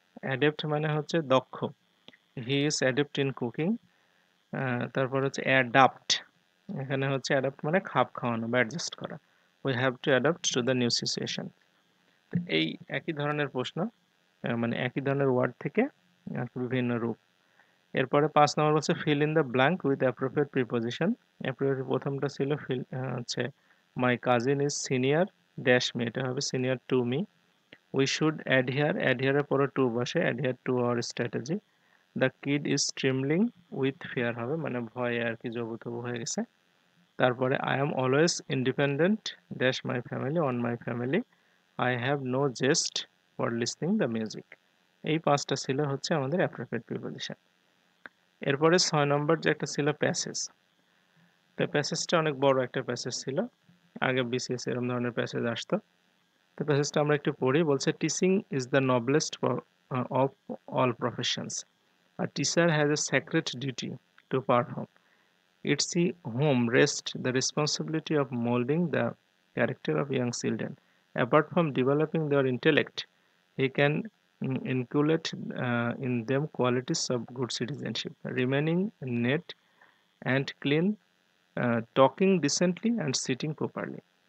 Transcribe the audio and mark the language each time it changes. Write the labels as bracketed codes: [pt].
[bn] Adept মানে হচ্ছে দক্ষ। [en] He is adept in cooking. [bn] তারপর হচ্ছে অ্যাডাপ্ট। এখানে হচ্ছে অ্যাডাপ্ট মানে খাপ খাওয়ানো বা অ্যাডজাস্ট করা। [en] We have to adapt to the new situation. [bn] এই একই ধরনের প্রশ্ন, মানে একই ধরনের ওয়ার্ড থেকে বিভিন্ন রূপ। এরপরে 5 নম্বর বলছে [en] fill in the blank with appropriate preposition. appropriate [bn] প্রথমটা ছিল হচ্ছে [en] my cousin is senior dash me, [bn] এটা হবে [en] senior to me. We should adhere, adhere [bn] এর পরে [en] to বসে, adhere to our strategy. The kid is trembling with fear [bn] হবে, মানে ভয়ে আর কি জবুথবু হয়ে গেছে। [en] তারপরে I am always independent dash my family on my family. I have no zest for listening the music. [bn] এই 5টা ছিল হচ্ছে আমাদের appropriate preposition. এরপরে 6 নম্বর যে একটা ছিল প্যাসেজ। তো প্যাসেজটা অনেক বড় একটা প্যাসেজ ছিল, আগে বিসিএস এরকম ধরনের প্যাসেজ আসতো। তো প্যাসেজটা আমরা একটু পড়ি। বলছে [en] Teaching is the noblest of all professions. A teacher has a sacred duty to perform. Its home rests the responsibility of molding the character of young children. Apart from developing their intellect, he can inculcate in them qualities of good citizenship, remaining neat and clean, talking decently, and sitting properly.